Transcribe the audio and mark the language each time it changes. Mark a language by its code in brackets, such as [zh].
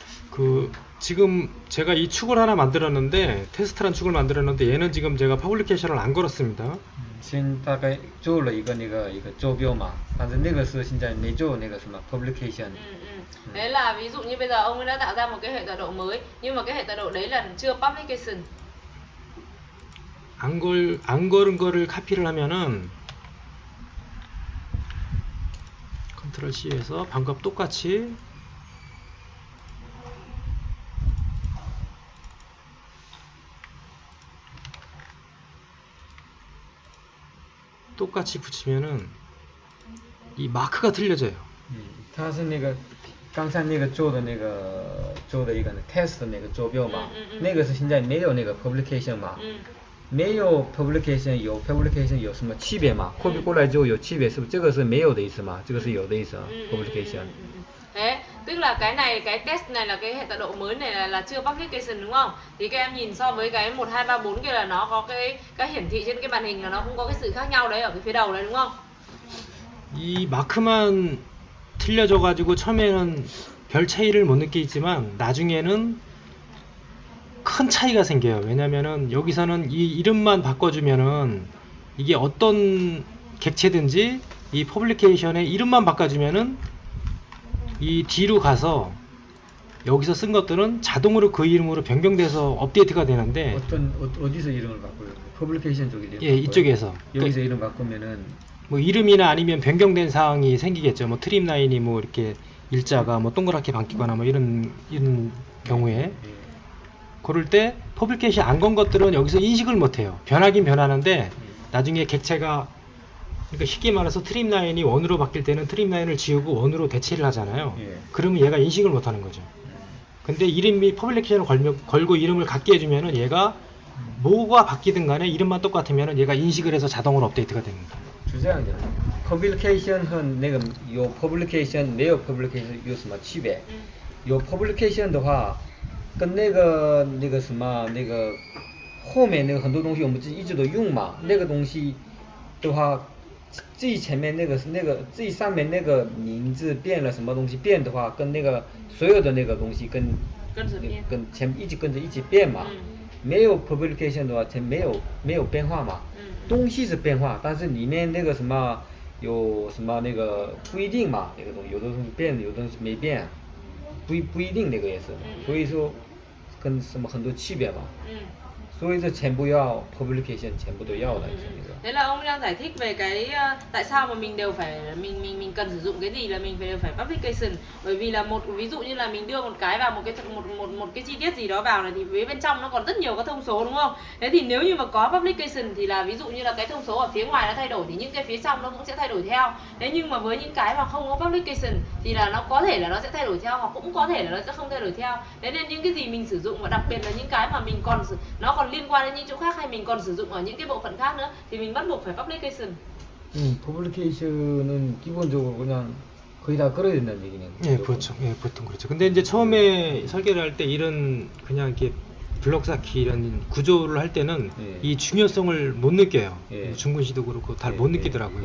[ko] 그 지금 제가 이 축을 하나 만들었는데 테스트란 축을 만들었는데 얘는 지금 제가 퍼블리케이션을 안 걸었습니다. [zh] 先大概做了一个坐标嘛，但是那个是现在没做那个什么 publication。 [vi] Đấy là ví dụ như bây giờ ông ấy đã tạo ra một cái hệ tọa độ mới nhưng mà cái hệ tọa độ đấy là chưa publication. [ko] 안 걸은 거를 카피를 하면은 컨트롤 C에서 방금 똑같이 붙이면은 이 마크가 틀려져요. [zh] 它是那个刚才那个做的一个 test 的那个坐标嘛，那个是现在没有那个 publication 嘛，没有 publication 有 publication 有什么区别吗？ copy 过来之后有区别是不是？这个是没有的意思吗？这个是有的意思啊 publication。 [vi] Thế, tức là cái test này là cái hệ tọa độ mới này là chưa publication đúng không? Thì các em nhìn so với cái 1, 2, 3, 4 kia là nó có cái hiển thị trên cái màn hình là nó cũng có cái sự khác nhau đấy ở cái phía đầu đấy đúng không? [ko] 이 마크만 틀려져 가지고 처음에는 별 차이를 못 느끼지만 나중에는 큰 차이가 생겨요. 왜냐면은 여기서는 이 이름만 바꿔주면은 이게 어떤 객체든지 이 퍼블리케이션의 이름만 바꿔주면은 이 뒤로 가서 여기서 쓴 것들은 자동으로 그 이름으로 변경돼서 업데이트가 되는데 어디서 이름을 바꿔요? 퍼블리케이션 쪽에 이름 예, 이쪽에서 여기서 이름 바꾸면은 뭐 이름이나 아니면 변경된 사항이 생기겠죠. 뭐 트림 라인이 뭐 이렇게 일자가 뭐 동그랗게 바뀌거나 뭐 이런 경우에 예. 그럴 때 퍼블리케이션 안 건 것들은 여기서 인식을 못해요. 변하긴 변하는데 나중에 객체가 그러니까 쉽게 말해서 트림 라인이 원으로 바뀔 때는 트림 라인을 지우고 원으로 대체를 하잖아요. 예. 그러면 얘가 인식을 못하는 거죠. 근데 이름이 퍼블리케이션을 걸고 이름을 갖게 해주면은 얘가 뭐가 바뀌든 간에 이름만 똑같으면은 얘가 인식을 해서 자동으로 업데이트가 됩니다. [zh] 是这样的，publication 和那个有 publication 没有 publication 有什么区别？有 publication 的话，跟那个什么那个后面那个很多东西我们一直都用嘛，那个东西的话，最前面那个最上面那个名字变了，什么东西变的话，跟那个所有的那个东西跟前一直跟着一起变嘛。没有 publication 的话，前没有变化嘛。东西是变化，但是里面那个什么有什么那个不一定嘛，那个东西有的东西变，有的东西没变，不一定那个也是，所以说跟什么很多区别嘛。所以说全部要 publication 全部都要的，是那个。 [vi] Thế là ông đang giải thích về cái tại sao mà mình đều phải mình cần sử dụng cái gì là mình đều phải publication, bởi vì là ví dụ như là mình đưa một cái vào một cái chi tiết gì đó vào này thì phía bên trong nó còn rất nhiều các thông số đúng không? Thế thì nếu như mà có publication thì là ví dụ như là cái thông số ở phía ngoài nó thay đổi thì những cái phía trong nó cũng sẽ thay đổi theo. Thế nhưng mà với những cái mà không có publication thì là nó có thể là nó sẽ thay đổi theo hoặc cũng có thể là nó sẽ không thay đổi theo. Thế nên những cái gì mình sử dụng và đặc biệt là những cái mà mình còn nó còn liên quan đến những chỗ khác hay mình còn sử dụng ở những cái bộ phận khác nữa thì mình bắt buộc phải publication. [ko] publication은 기본적으로 그냥 거의 다 끌어야 된다는 얘기네요. 예, 그렇죠. 예, 보통 그렇죠. 근데 이제 처음에 설계를 할 때 이런 그냥 이렇게 블록 쌓기 이런 구조를 할 때는 예. 이 중요성을 못 느껴요. 예. 중근 씨도 그렇고 잘 예, 못 예, 느끼더라고요.